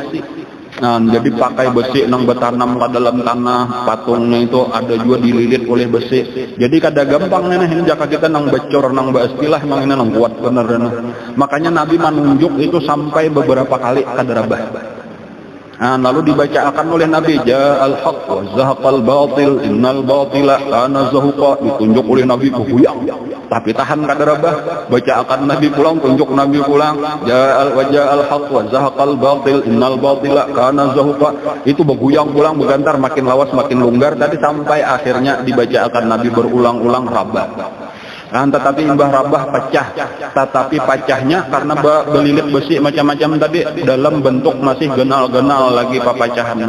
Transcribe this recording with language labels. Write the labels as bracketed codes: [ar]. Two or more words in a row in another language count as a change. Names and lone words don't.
[bjn] Jadi pakai besi nang bertanam ke dalam tanah. Patungnya itu ada juga dililit oleh besi. Jadi kada gampang nih jika kita nang becor nang baistilah nang ini nang kuat bener. Makanya Nabi menunjuk itu sampai beberapa kali kadarabah. Lalu dibacakan oleh Nabi [ar] جاء الحق وزهق الباطل إن الباطل كان زهوقا, [bjn] ditunjuk oleh Nabi buyang tapi tahan kadarabah. Bacakan Nabi pulang, tunjuk Nabi pulang [ar] جاء الحق وزهق الباطل إن الباطل كان زهوقا, [bjn] itu beguyang pulang begantar makin lawas makin longgar tadi sampai akhirnya dibacakan Nabi berulang-ulang rabah. Tetapi imbah rabah pecah, tetapi pecahnya karena belilit besi macam-macam tadi dalam bentuk masih genal-genal lagi pepecahannya.